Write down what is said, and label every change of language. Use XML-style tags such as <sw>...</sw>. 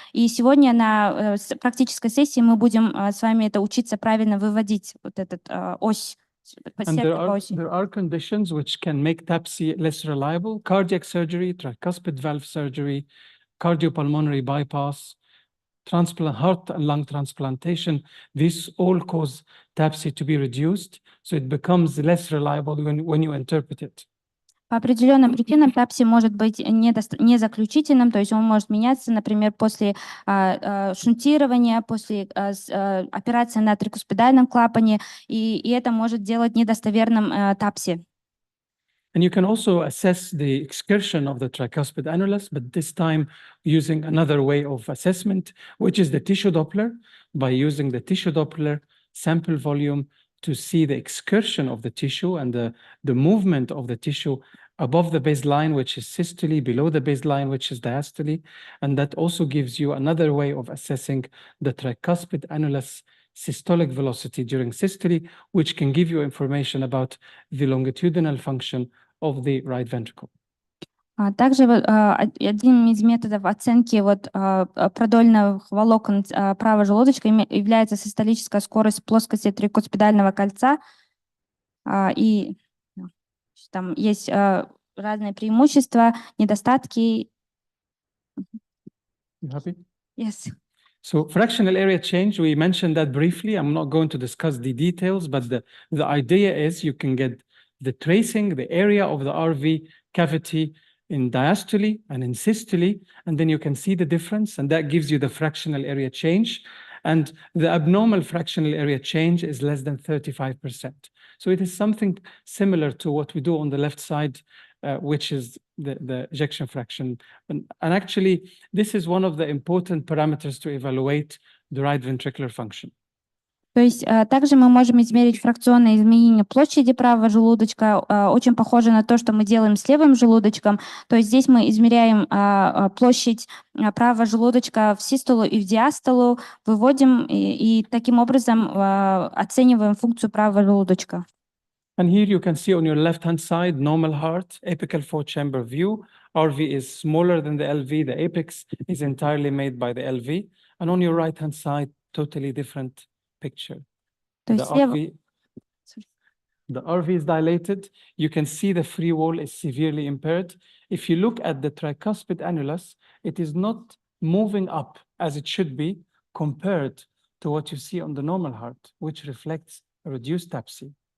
<ru>И сегодня на практической сессии мы будем с вами это учиться правильно выводить, вот этот ось.</ru> <en>And there are conditions which can make TAPSI less reliable: cardiac surgery, tricuspid valve surgery, cardiopulmonary bypass, heart and lung transplantation. These all cause TAPSI to be reduced, so it becomes less reliable when you interpret it.</en> <ru>По определенным причинам TAPSI может быть незаключительным, то есть он может меняться, например, после шунтирования, после операции на трикуспидальном клапане, и это может делать недостоверным TAPSI.</ru> <en>And you can also assess the excursion of the tricuspid annulus, but this time using another way of assessment, which is the tissue Doppler, by using the tissue Doppler sample volume to see the excursion of the tissue and the movement of the tissue above the baseline, which is systole, below the baseline, which is diastole. And that also gives you another way of assessing the tricuspid annulus systolic velocity during systole, which can give you information about the longitudinal function of the right ventricle.</en> <ru>Также одним из методов оценки продольных волокон правого желудочка является систолическая скорость плоскости трикуспидального кольца. И там есть разные преимущества, недостатки.</ru> <en>You happy? Yes. So fractional area change, we mentioned that briefly. I'm not going to discuss the details, but the idea is you can get the tracing, the area of the RV cavity in diastole and in systole, and then you can see the difference, and that gives you the fractional area change. And the abnormal fractional area change is less than 35%. So it is something similar to what we do on the left side, which is the ejection fraction. And actually, this is one of the important parameters to evaluate the right ventricular function.</en> <ru>То есть также мы можем измерить фракционное изменение площади правого желудочка, очень похоже на то, что мы делаем с левым желудочком. То есть здесь мы измеряем площадь правого желудочка в систолу и в диастолу, выводим и таким образом оцениваем функцию правого желудочка.</ru> <en>And here you can see on your left-hand side, normal heart, apical four-chamber view. RV is smaller than the LV. The apex is entirely made by the LV. And on your right-hand side, totally different picture. The RV is dilated. You can see the free wall is severely impaired. If you look at the tricuspid annulus, it is not moving up as it should be compared to what you see on the normal heart, which reflects a reduced TAPSI.</en>